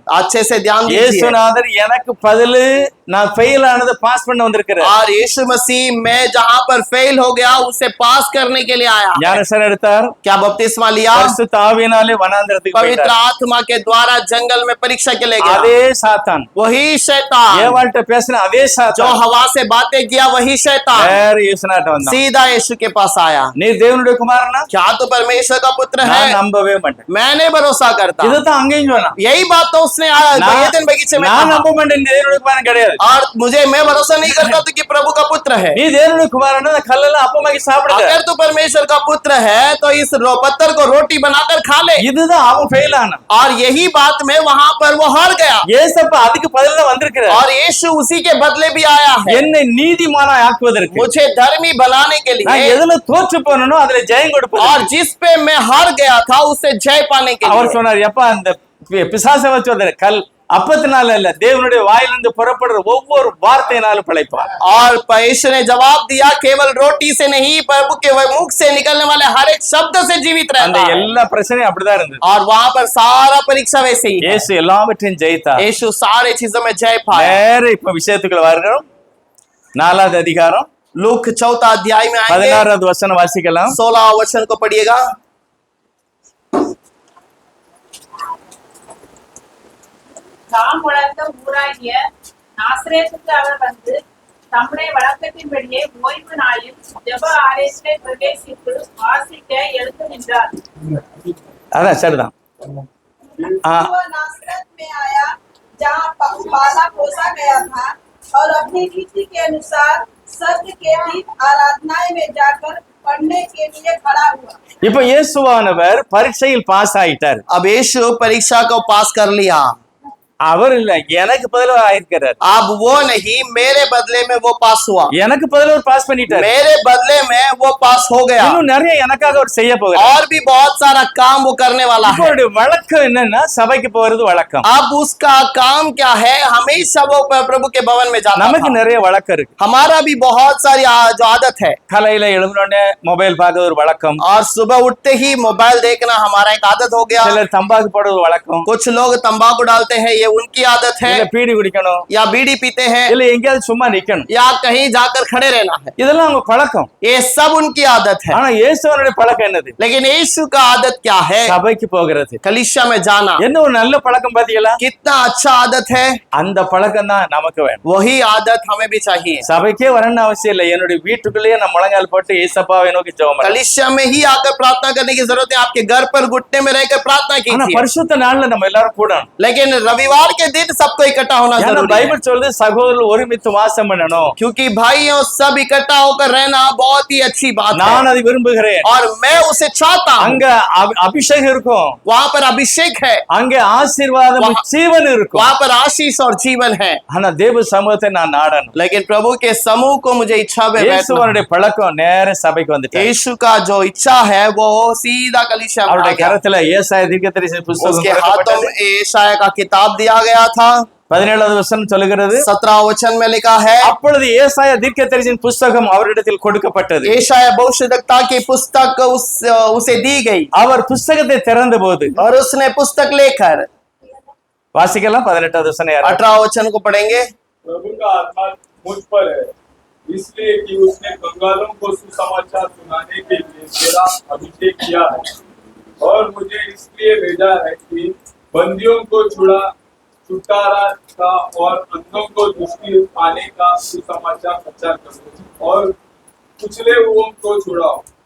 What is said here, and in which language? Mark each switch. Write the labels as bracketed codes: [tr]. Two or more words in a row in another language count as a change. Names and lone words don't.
[hi] अच्छे से ध्यान दीजिए। [ta] இயேசுநாதர் எனக்கு பதில் நான் ஃபெயில் ஆனது பாஸ் பண்ண வந்திருக்கிறேன். [hi] और यीशु मसीह मैं जहां पर फेल हो गया उसे पास करने के लिए आया। [ta] ஞானஸ்நானம் எடுத்தார். [hi] क्या बपतिस्मा लिया? [ta] பரிசுத்த ஆவியினாலே வனாந்திரத்துக்கு [hi] पवित्र [ta] போயிட்டார். [hi] आत्मा के द्वारा जंगल में परीक्षा के लिए गया। [ta] அதே சாத்தான், [hi] वही शैतान [ta] ஏவாள்கிட்ட பேசின அதே [hi] जो [ta] சாத்தான் [hi] हवा से बातें किया, वही शैतान [ta] வேற இயேசுநாட்ட வந்தான். [hi] सीधा यीशु के पास आया। [ta] நீ தேவனுடைய குமாரனா? [hi] क्या तो परमेश्वर का पुत्र [ta] நான் [hi] है? [ta] நம்பவே மாட்டேன். [hi] मैं नहीं भरोसा करता। [ta] இதுதான் அங்கேயும் சொன்னான். [hi] यही बात तो उसने एदेन बगीचे में [ta] நான் [hi] कहा। [ta] நம்ப மாட்டேன், நீ தேவனுடைய குமாரன் கிடையாது. [hi] और मुझे मैं भरोसा नहीं करता तो कि प्रभु का पुत्र है। [ta] நீ தேவனுடைய குமாரனா, அந்த கல்லெல்லாம் அப்பமாக்கி சாப்பிடுங்க. [hi] अगर तू परमेश्वर का पुत्र है तो इस पत्थर को रोटी बनाकर खा ले। [ta] இதுதான் அவன் ஃபெயில் ஆனான். [hi] और यही बात में वहां पर वो हार गया। [ta] ஏசப்பா அதுக்கு பதிலா வந்திருக்கிறார். [hi] और यीशु उसी के बदले भी आया है, [ta] என்னை நீதிமானாய் ஆக்குவதற்கு. [hi] मुझे धर्मी बनाने के [ta] நான் [hi] लिए। [ta] எதுல தோற்று போனனோ அதுல ஜெயம் கொடுப்பது. [hi] और जिस पे मैं हार गया था उससे जय पाने के [ta] அவர் [hi] लिए। [ta] சொன்னார், எப்பா அந்த பிசாசை வச்சு அந்த அப்பத்தினால இல்ல, தேவனுடைய வாயிலிருந்து புறப்படுற ஒவ்வொரு வார்த்தையினாலும் பிழைப்பான். [hi] और यीशु ने जवाब दिया, केवल रोटी से नहीं, प्रभु के मुख से निकलने वाले हर एक शब्द से जीवित [ta] அந்த [hi] रहता है। [ta] எல்லா பிரச்சனையும் அப்படிதான் இருந்தது. [hi] और वहां पर सारा परीक्षा वैसे ही है। [ta] இயேசு எல்லாவற்றையும் ஜெயித்தார். [hi] यीशु सारे चीजों में जय पाया। [ta] நேர இப்ப விஷயத்துக்குள்ள வருகிறோம். 4வது அதிகாரம் [hi] लूक 4 अध्याय में आएंगे। [ta] 16வது வசனம் வாசிக்கலாம். [hi] 16 वचन को पढ़िएगा। [ta] தாம் வளர்ந்த ஊராகிய நாசரேத்துக்கு அவர் வந்து தம்முடைய வழக்கத்தின்படியே ஓய்வு நாளில் ஜெப ஆலயத்திலே பிரவேசித்து வாசிக்க எழுந்து நின்றார். அதான் சரிதான். [hi] वह नासरत में आया जहाँ पाला पोसा गया था और अपनी रीति के अनुसार सत्य के दिन आराधनाएं में जाकर पढ़ने के लिए खड़ा हुआ। [ta] இப்ப இயேசுவானவர் பரீட்சையில் பாஸ் ஆயிட்டார். [hi] अब यीशु परीक्षा को पास कर लिया। [ta] அவர் இல்ல, எனக்கு பதிலா ஆயிருக்கிறார். [hi] अब वो नहीं, मेरे बदले में वो पास हुआ। [ta] எனக்கு பதிலா அவர் பாஸ் பண்ணிட்டார். [hi] मेरे बदले में वो पास हो गया। [ta] இன்னும் நிறைய எனக்காக அவர் செய்ய போகிறார். [hi] और भी बहुत सारा काम वो करने वाला है। [ta] அவருடைய வழக்கம் என்னன்னா சபைக்கு போறது வழக்கம். [hi] अब उसका काम क्या है? हमेशा वो प्रभु के भवन में जाता [ta] நமக்கு [hi] था। [ta] நிறைய வழக்கம் இருக்கு. [hi] हमारा भी बहुत सारी जो आदत है। [ta] காலையில எழுந்தோடனே மொபைல் பார்க்க ஒரு வழக்கம். [hi] और सुबह उठते ही मोबाइल देखना हमारा एक आदत हो गया। [ta] சிலர் தம்பாக்கு போட ஒரு வழக்கம். [hi] कुछ लोग तंबाकू डालते हैं, ये उनकी आदत है। [ta] இல்ல பீடி குடிக்கணும், [hi] या बीड़ी पीते हैं, [ta] இல்ல எங்கேயாவது சும்மா நிக்கணும். [hi] या कहीं जाकर खड़े रहना है। [ta] இதெல்லாம் அவங்க பழக்கம். [hi] ये सब उनकी आदत है। [ta] ஆனா இயேசுவனுடைய பழக்கம் என்னது? [hi] लेकिन यीशु का आदत क्या है? [ta] சபைக்கு போகிறது. [hi] कलीसिया में जाना। [ta] என்ன ஒரு நல்ல பழக்கம் பாத்தீங்களா? [hi] कितना अच्छा आदत है। [ta] அந்த பழக்கம் தான் நமக்கு வேணும். [hi] वही आदत हमें भी चाहिए। [ta] சபைக்கே வரணும்னு அவசியம் இல்லை. என்னுடைய வீட்டுக்குள்ளேயே நான் முழங்கால் போட்டு ஏசப்பாவை நோக்கி ஜெபம் பண்ணேன். [hi] कलीसिया में ही आकर प्रार्थना करने की जरूरत है। आपके घर पर घुटने में रहकर प्रार्थना [ta] ஆனா [hi] कीजिए। [ta] பரிசுத்த நாள்ல நம்ம எல்லாரும் கூடணும். [hi] लेकिन रविवार के दिन सबको इकट्ठा होना [ta] ஏன்னா [hi] जरूरी है। [ta] பைபிள் சொல்லுது சகோதரர்கள் ஒருமித்து வாசம் பண்ணணும். [hi] क्योंकि भाइयों सब इकट्ठा होकर रहना बहुत ही अच्छी बात है। [ta] நான் அதை விரும்புகிறேன். [hi] और मैं उसे चाहता हूँ। [ta] அங்க அபிஷேகம் இருக்கும், [hi] वहाँ पर अभिषेक है, [ta] அங்க ஆசீர்வாதம் [hi] वहाँ- [ta] ஜீவன் இருக்கும். [hi] वहाँ पर आशीष और जीवन है। [ta] ஆனா தேவ சமூகத்தை நான் நாடணும். [hi] लेकिन प्रभु के समूह को मुझे इच्छा में बैठना है। [ta] இயேசுவனுடைய பழக்கம் நேர சபைக்கு வந்துட்டார். [hi] यीशु का जो इच्छा है वो सीधा कलीसिया में आ [ta] அவருடைய [hi] गया। [ta] கரத்துல ஏசாயா தீர்க்கதரிசி புத்தகம் [hi] उसके हाथों [ta] கொடுக்கப்பட்டது. [hi] में यशायाह का किताब दिया गया था। [ta] 17வது வசனம் சொல்லுகிறது, [hi] 17 वचन में लिखा है, [ta] அப்பொழுது ஏசாயா தீர்க்கதரிசியின் புத்தகம் அவரிடத்தில் கொடுக்கப்பட்டது. [hi] यशायाह भविष्यद्वक्ता की पुस्तक उसे दी गई [ta] அவர் புத்தகத்தை திறந்த போது [hi] और उसने पुस्तक लेकर [ta] வாசிக்கலாம். 18வது வசனம் யாரு? [hi] 18 वचन को पढ़ेंगे। प्रभु का आत्मा मुझ पर है, इसलिए कि उसने कंगालों को सुसमाचार सुनाने के लिए मेरा अभिषेक किया है और मुझे इसलिए भेजा है कि बंदियों को छुटकारा का और अंधों को दृष्टि पाने का सुसमाचार प्रचार करो और कुचले हुओं को छुड़ाओ।